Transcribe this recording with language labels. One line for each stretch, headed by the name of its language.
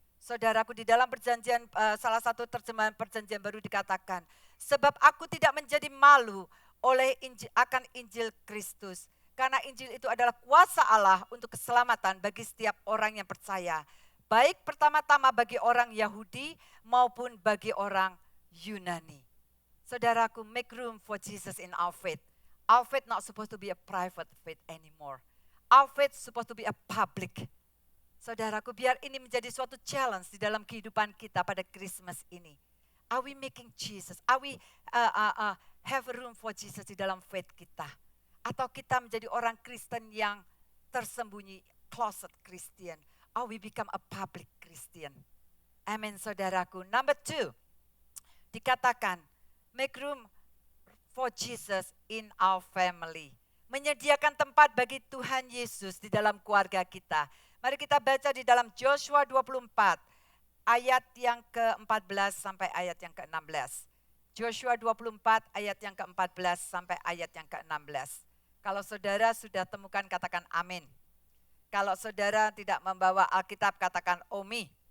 Indonesian: Saudaraku, di dalam perjanjian, salah satu terjemahan perjanjian baru dikatakan, sebab aku tidak menjadi malu akan Injil Kristus, karena Injil itu adalah kuasa Allah untuk keselamatan bagi setiap orang yang percaya, baik pertama-tama bagi orang Yahudi maupun bagi orang Yunani. Saudaraku,
English: make room for Jesus in our faith. Our faith not supposed to be a private faith anymore. Our faith supposed to be a public.
Indonesian: Saudaraku, biar ini menjadi suatu challenge di dalam kehidupan kita pada Christmas ini.
English: Are we making Jesus? Are we have room for Jesus
Indonesian: di dalam
English: faith kita?
Indonesian: Atau kita menjadi orang Kristen yang tersembunyi,
English: closet Christian? Or we become a public Christian? Amin, saudaraku. Number 2,
Indonesian: dikatakan,
English: make room for Jesus in our family.
Indonesian: Menyediakan tempat bagi Tuhan Yesus di dalam keluarga kita. Mari kita baca di dalam Joshua 24, ayat yang ke-14 sampai ayat yang ke-16. Joshua 24, ayat yang ke-14 sampai ayat yang ke-16. Kalau saudara sudah temukan, katakan amin. Kalau saudara tidak membawa Alkitab, katakan Omi.